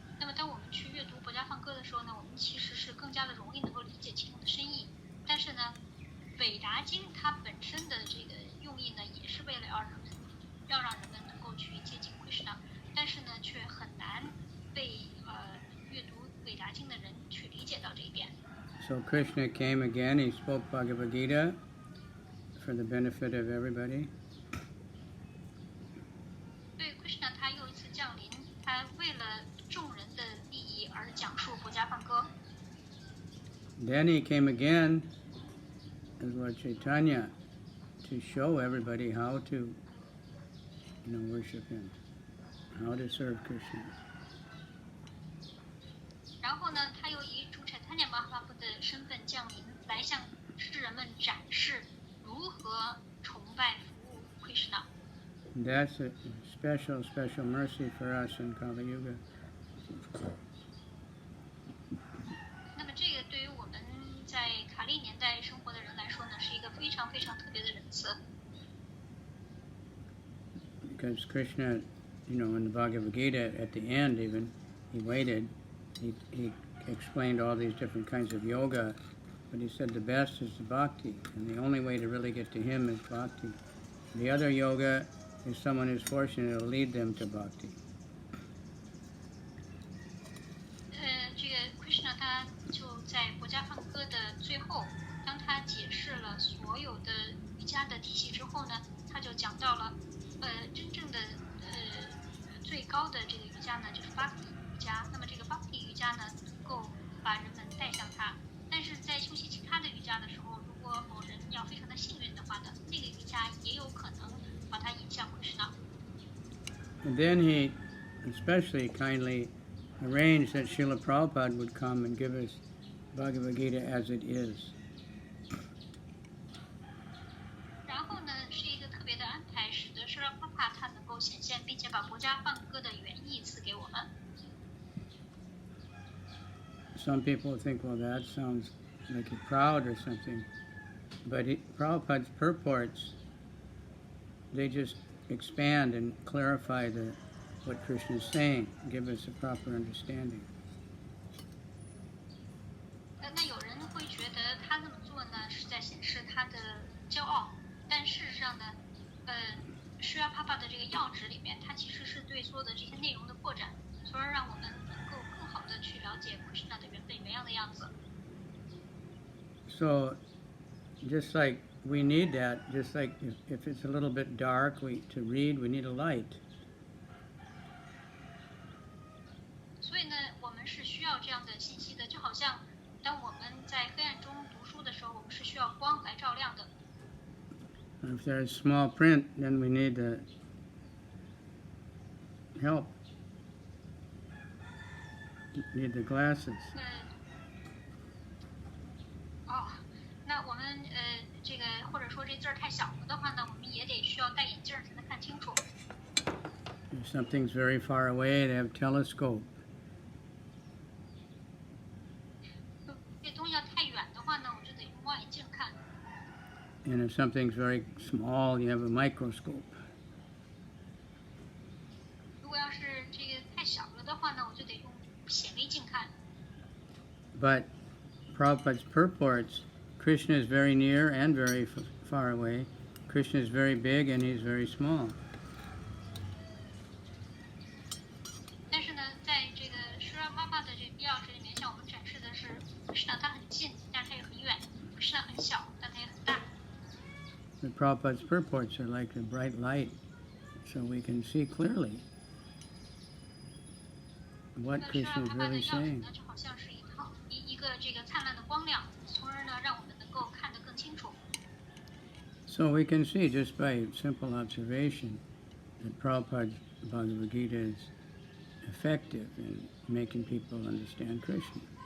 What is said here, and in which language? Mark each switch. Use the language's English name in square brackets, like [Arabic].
[Chinese] 那么当我们去阅读佛家颂歌的时候呢，我们其实是更加的容易能够理解其中的深意。但是呢，韦达经它本身的这个用意呢，也是为了要让人们能够去接近 Krishna， 但是呢，却很难被阅读韦达经的人去理解到这一点。 [English] So Krishna came again, he spoke Bhagavad Gita for the benefit of everybody. [Chinese] 对 Krishna 他又一次降临，他为了众人的利益而讲述佛家颂歌。 [English] Then he came again as Lord Chaitanya to show everybody how to worship him, how to serve Krishna. [Chinese] 然后呢，他又以主 Chaitanya Mahaprabhu 的身份降临，来向世人们展示如何崇拜服务 Krishna。 [English] And that's a special mercy for us in Kali Yuga. [Chinese] 那么这个对于我们在卡利年代生活的人来说呢，是一个非常非常特别的仁慈。 [English] Because Krishna, in the Bhagavad Gita, at the end even, he waited, he explained all these different kinds of yoga, but he said the best is the bhakti, and the only way to really get to him is bhakti. The other yoga is someone who's fortunate to lead them to bhakti. [Chinese] 这个 Krishna 他就在佛家颂歌的最后，当他解释了所有的瑜伽的体系之后呢，他就讲到了真正的最高的这个瑜伽呢，就是 Bhakti 瑜伽。那么这个 Bhakti 瑜伽呢，能够把人们带向他。但是在修习其他的瑜伽的时候，如果某人要非常的幸运的话呢，那个瑜伽也有可能把他引向 Krishna。 [English] And then he especially kindly arranged that Srila Prabhupada would come and give us Bhagavad Gita as it is. [Chinese] 然后呢，是一个特别的安排，使得 Srila Prabhupada 他能够显现，并且把佛家颂歌的原意赐给我们。 [English] Some people think, well, that sounds like you're proud or something. But Prabhupada's purports, they just expand and clarify what Krishna is saying, give us a proper understanding. [Chinese] 那有人会觉得他这么做呢，是在显示他的骄傲，但事实上呢，Srila Prabhupada 的这个要旨里面，它其实是对所有的这些内容的扩展，从而让我们能够更好的去了解 Krishna 的原本原样的样子。 [English] So, just like we need that, just like if it's a little bit dark, to read, we need a light. [Chinese] 所以呢，我们是需要这样的信息的，就好像当我们在黑暗中读书的时候，我们是需要光来照亮的。 [English] If there's small print, then we need the help. Need the glasses. [Chinese] 那我们这个或者说这字儿太小了的话呢，我们也得需要戴眼镜才能看清楚。 [English] If something's very far away, they have telescope. [Chinese] 这东西要太远的话呢，我就得用望远镜看。 [English] And if something's very small, you have a microscope. [Chinese] 如果要是这个太小了的话呢，我就得用显微镜看。 [English] But Prabhupada's purports, Krishna is very near and very far away. Krishna is very big and he's very small. [Chinese] 但是呢，在这个 Srila Prabhupada 的这个要旨里面，向我们展示的是 Krishna 他很近，但是他也很远 ；Krishna 很小，但他也很大。 [English] The Prabhupada's purports are like a bright light, so we can see clearly what Krishna is really saying. [Chinese] 就好像是一个这个灿烂的光亮，从而呢，让我们能够看得更清楚。 [English] So we can see just by simple observation that Prabhupada's Bhagavad Gita is effective in making people understand Krishna.